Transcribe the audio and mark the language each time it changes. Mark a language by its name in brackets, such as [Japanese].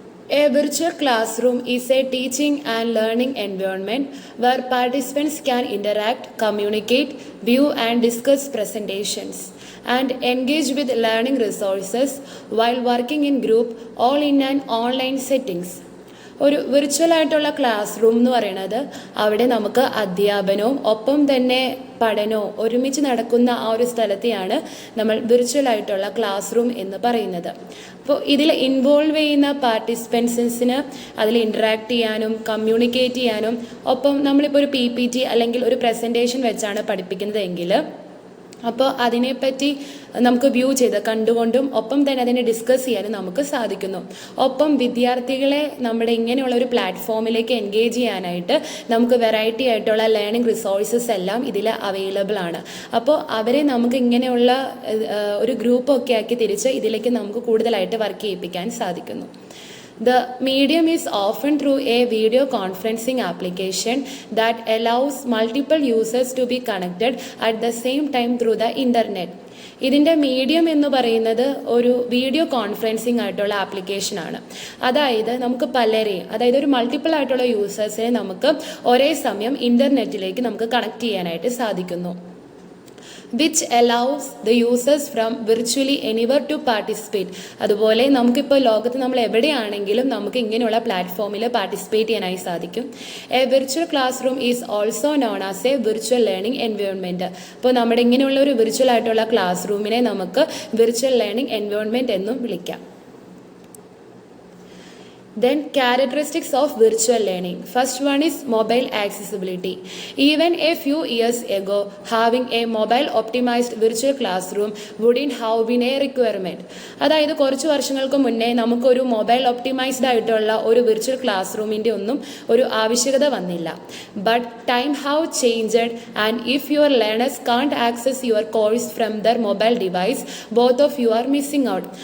[English] A virtual classroom is a teaching and learning environment where participants can interact, communicate, view and discuss presentations, and engage with learning resources while working in group, all in an online settings. [Malayalam] ഒരു വിർച്വലായിട്ടുള്ള class room എന്ന് പറയുന്നത് അവിടെ നമുക്ക് അധ്യാപനവും ഒപ്പം തന്നെ പഠനവും ഒരുമിച്ച് നടക്കുന്ന ആ ഒരു സ്ഥലത്തെയാണ് നമ്മൾ വിർച്വലായിട്ടുള്ള ക്ലാസ് റൂം എന്ന് പറയുന്നത്. അപ്പോൾ ഇതിൽ ഇൻവോൾവ് ചെയ്യുന്ന പാർട്ടിസിപ്പൻസിന് അതിൽ ഇൻറ്ററാക്ട് ചെയ്യാനും കമ്മ്യൂണിക്കേറ്റ് ചെയ്യാനും ഒപ്പം നമ്മളിപ്പോൾ ഒരു PPT അല്ലെങ്കിൽ ഒരു പ്രസൻറ്റേഷൻ വെച്ചാണ് പഠിപ്പിക്കുന്നതെങ്കിൽ അപ്പോൾ അതിനെപ്പറ്റി നമുക്ക് വ്യൂ ചെയ്ത് കണ്ടുകൊണ്ടും ഒപ്പം തന്നെ അതിനെ ഡിസ്കസ് ചെയ്യാനും നമുക്ക് സാധിക്കുന്നു. ഒപ്പം വിദ്യാർത്ഥികളെ നമ്മുടെ ഇങ്ങനെയുള്ള ഒരു പ്ലാറ്റ്ഫോമിലേക്ക് എൻഗേജ് ചെയ്യാനായിട്ട് നമുക്ക് വെറൈറ്റി ആയിട്ടുള്ള ലേണിംഗ് റിസോഴ്സസ് എല്ലാം ഇതിൽ അവൈലബിൾ ആണ്. അപ്പോൾ അവരെ നമുക്ക് ഇങ്ങനെയുള്ള ഒരു ഗ്രൂപ്പൊക്കെ ആക്കി തിരിച്ച് ഇതിലേക്ക് നമുക്ക് കൂടുതലായിട്ട് വർക്ക് ചെയ്യിപ്പിക്കാൻ സാധിക്കുന്നു. [English] The medium is often through a video conferencing application that allows multiple users to be connected at the same time through the internet. [Malayalam] ഇതിൻ്റെ മീഡിയം എന്ന് പറയുന്നത് ഒരു വീഡിയോ കോൺഫറൻസിങ് ആയിട്ടുള്ള ആപ്ലിക്കേഷനാണ്. അതായത് നമുക്ക് പലരെയും, അതായത് ഒരു മൾട്ടിപ്പിൾ ആയിട്ടുള്ള യൂസേഴ്സിനെ നമുക്ക് ഒരേ സമയം ഇൻ്റർനെറ്റിലേക്ക് നമുക്ക് കണക്ട് ചെയ്യാനായിട്ട് സാധിക്കുന്നു. [English] which allows the users from virtually anywhere to participate. [Malayalam] അതുപോലെ നമുക്കിപ്പോൾ ലോകത്ത് നമ്മൾ എവിടെയാണെങ്കിലും നമുക്ക് ഇങ്ങനെയുള്ള പ്ലാറ്റ്ഫോമിൽ പാർട്ടിസിപ്പേറ്റ് ചെയ്യാനായി സാധിക്കും. [English] A virtual classroom is also known as a virtual learning environment. [Malayalam] അപ്പോൾ നമ്മുടെ ഇങ്ങനെയുള്ള ഒരു വിർച്വൽ ആയിട്ടുള്ള ക്ലാസ് റൂമിനെ നമുക്ക് വിർച്വൽ ലേണിംഗ് എൻവയോൺമെൻറ്റ് എന്നും വിളിക്കാം. [English] Then characteristics of virtual learning. First one is mobile accessibility. Even a few years ago, having a mobile optimized virtual classroom wouldn't have been a requirement. [Malayalam] അതായത് കുറച്ച് വർഷങ്ങൾക്ക് മുന്നേ നമുക്കൊരു mobile optimised ആയിട്ടുള്ള ഒരു virtual class റൂമിൻ്റെ ഒന്നും ഒരു ആവശ്യകത വന്നില്ല. [English] But time have changed and if your learners can't access your course from their mobile device both of you are missing out.